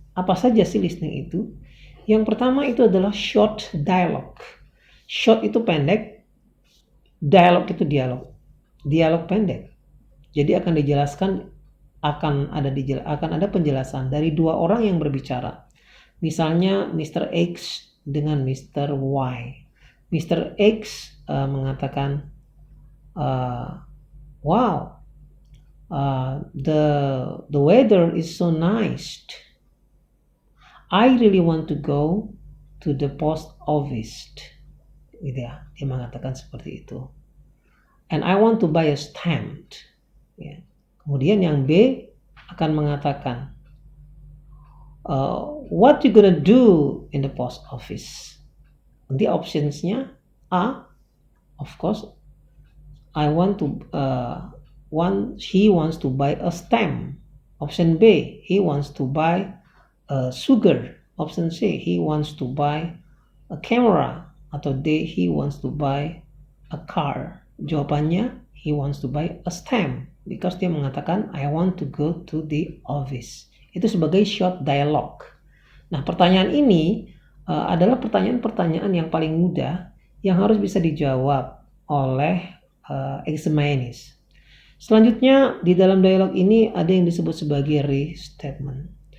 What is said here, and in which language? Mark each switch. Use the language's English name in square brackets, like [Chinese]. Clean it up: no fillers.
[Indonesian] Apa saja sih listening itu? Yang pertama itu adalah short dialogue. Short itu pendek, dialog itu dialog. Dialog pendek. Jadi akan dijelaskan akan ada penjelasan dari 2 orang yang berbicara. Misalnya Mr. X dengan Mr. Y. Mr. [English] X [Indonesian] mengatakan, [English] wow, the weather is so nice. I really want to go to the post office. [Indonesian] Gitu ya, dia mengatakan seperti itu. [English] And I want to buy a stamp. [Indonesian] Ya. Kemudian yang B akan mengatakan, [English] what you gonna do in the post office? [Indonesian] Nanti optionsnya [English] A, of course, he wants to buy a stamp. Option B, he wants to buy sugar. Option C, he wants to buy a camera. [Indonesian] Atau [English] D, he wants to buy a car. [Indonesian] Jawabannya, [English] he wants to buy a stamp. Because [Indonesian] dia mengatakan, [English] I want to go to the office. [Indonesian] Itu sebagai short dialogue. Nah, pertanyaan ini adalah pertanyaan-pertanyaan yang paling mudah yang harus bisa dijawab oleh examinees. Selanjutnya, di dalam dialog ini ada yang disebut sebagai restatement.